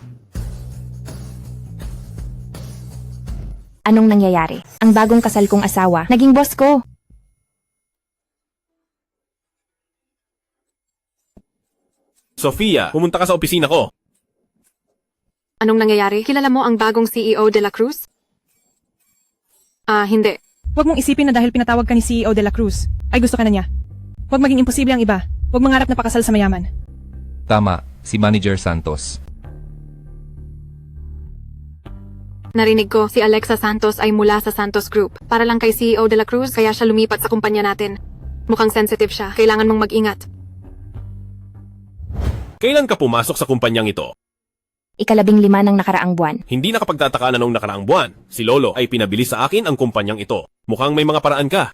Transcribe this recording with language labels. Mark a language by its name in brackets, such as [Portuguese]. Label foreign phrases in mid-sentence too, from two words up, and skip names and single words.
[Filipino] Anong nangyayari? Ang bagong kasal kong asawa, naging boss ko. Sofia, pumunta ka sa opisina ko. Anong nangyayari? Kilala mo ang bagong CEO de la Cruz? Hindi. Huwag mong isipin na dahil pinatawag ka ni CEO de la Cruz, ay gusto ka na niya. Huwag maging imposible ang iba. Huwag mangarap na pakasal sa mayaman. Tama, si Manager Santos. Narinig ko, si Alexa Santos ay mula sa Santos Group. Para lang kay CEO de la Cruz, kaya siya lumipat sa kumpanya natin. Mukhang sensitive siya. Kailangan mong mag-ingat. Kailan ka pumasok sa kumpanyang ito? Ika-15 ng nakaraang buwan. Hindi nakapagtataka na noong nakaraang buwan. Si Lolo ay pinabili sa akin ang kumpanyang ito. Mukhang may mga paraan ka.